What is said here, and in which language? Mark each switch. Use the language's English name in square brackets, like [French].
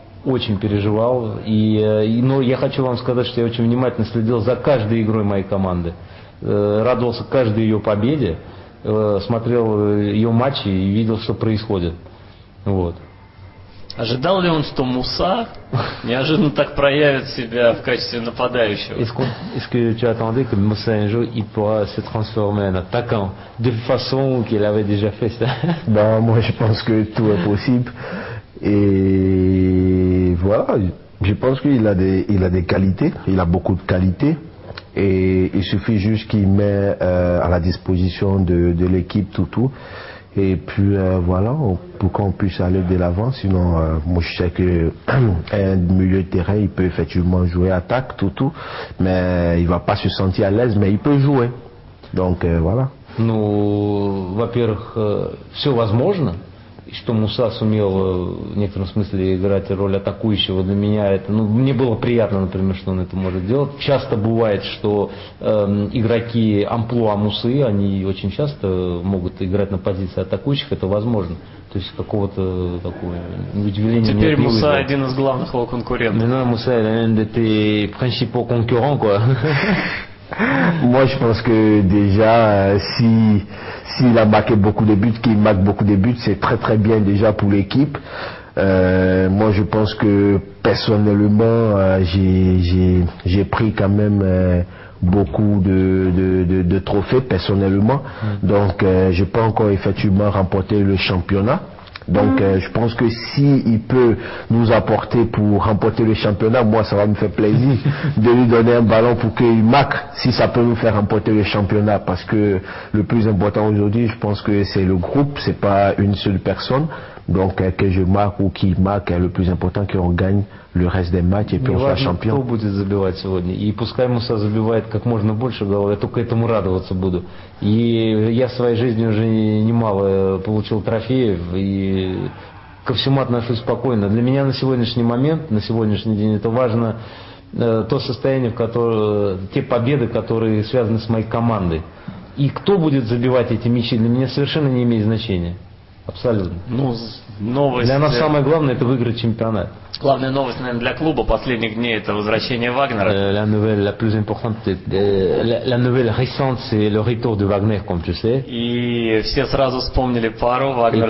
[Russian] Очень переживал, но я хочу вам сказать, что я очень внимательно следил за каждой игрой моей команды, радовался каждой ее победе, смотрел ее матчи и видел, что происходит. Вот. Ожидал ли он, что Муса неожиданно так проявит себя в качестве нападающего? [French] Est-ce que tu attendais que Moussa un jour il pourra se transformer en attaquant de façon qu'il avait déjà fait ça? Ben, moi je pense que tout est possible. Et voilà, je pense qu'il a des qualités, il a beaucoup de qualités et il suffit juste qu'il met à la disposition de l'équipe tout et puis voilà, pour qu'on puisse aller de l'avant. Sinon moi je sais que un milieu de terrain il peut effectivement jouer attaque tout, mais il va pas se sentir à l'aise, mais il peut jouer, donc voilà. [Russian] Ну, во-первых, все возможно. И что Муса сумел в некотором смысле играть роль атакующего, для меня это, ну, мне было приятно, например, что он это может делать. Часто бывает, что игроки амплуа Мусы, они очень часто могут играть на позиции атакующих, это возможно. То есть какого-то такого удивления. Теперь Муса один из главных его конкурентов. [French] Maintenant, Moussa est l'un de tes principaux concurrents, quoi. Moi, je pense que déjà, s'il a marqué beaucoup de buts, qu'il marque beaucoup de buts, c'est très très bien déjà pour l'équipe. Moi, je pense que personnellement, j'ai pris quand même beaucoup de trophées personnellement. Donc, je peux encore effectivement remporter le championnat. Donc je pense que s'il peut nous apporter pour remporter le championnat, moi ça va me faire plaisir de lui donner un ballon pour qu'il marque, si ça peut nous faire remporter le championnat, parce que le plus important aujourd'hui, je pense que c'est le groupe, c'est pas une seule personne. Donc que je marque ou qu'il marque, le plus important qu'on gagne le reste des matchs et puis on soit champion. [Russian] Кто будет забивать сегодня. И пускай Муса забивает как можно больше голов, я только этому радоваться буду. И я в своей жизни уже немало получил трофеев, и ко всему отношусь спокойно. Для меня на сегодняшний момент, на сегодняшний день, это важно то состояние, в котором, те победы, которые связаны с моей командой. И кто будет забивать эти мячи, для меня совершенно не имеет значения. Абсолютно. Ну, новость... Для нас самое главное это выиграть чемпионат. Главная новость, наверное, для клуба последних дней это возвращение Вагнера. [French] La nouvelle la plus importante, la nouvelle récente, c'est le retour de Wagner, comme tu sais. [Russian] И все сразу вспомнили пару Вагнер.